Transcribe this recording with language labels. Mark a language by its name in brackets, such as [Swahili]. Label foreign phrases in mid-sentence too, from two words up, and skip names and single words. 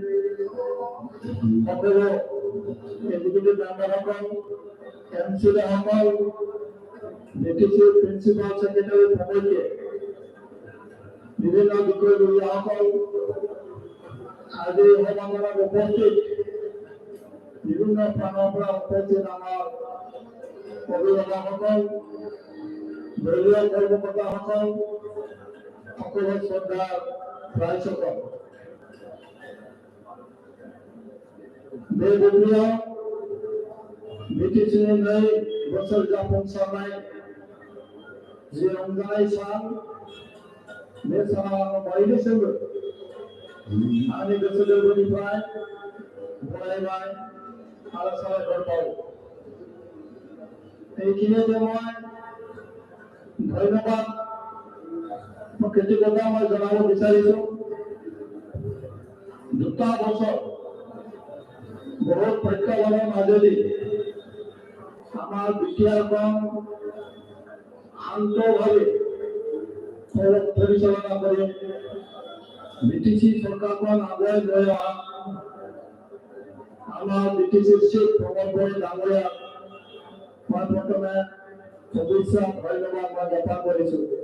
[Assamese] সকলো এক্সিকিউটিভ মেম্বাৰসকল, এমচিসকল, ডিটিচি [English] principal secretary [Assamese] প্ৰমুখ্যে বিভিন্ন বিষয়ববীয়াসকল আজি সমাগমত উপস্থিত বিভিন্ন স্থানৰ পৰা উপস্থিত আমাৰ অভিভাৱকসকল, দলীয় কৰ্মকৰ্তাসকল, সকলো শ্ৰদ্ধাৰ ৰাইজসকল, [Bodo] বেগুনীয়া BTC नै बोसोर जाफुंसारनाय जि रंजानाय सान बे सानाव आं बयनिसिमबो आंनि गोसो गोरबोनिफ्राय बरायबाय आरो साबायखर बावो। [Assamese] এইখিনিতে মই ধন্যবাদ কৃতজ্ঞতা মই জনাব বিচাৰিছো। দুটা বছৰ বহুত প্ৰত্যাহ্বানৰ মাজেদি আমাৰ বিটিআৰখন শান্তভাৱে পৰিচালনা কৰি BTC চৰকাৰখন আগুৱাই লৈ অহা আমাৰ BTC চিফ প্ৰমোদ বৰা ডাঙৰীয়া মই প্ৰথমে শুভেচ্ছা ধন্যবাদ মই জ্ঞাপন কৰিছো।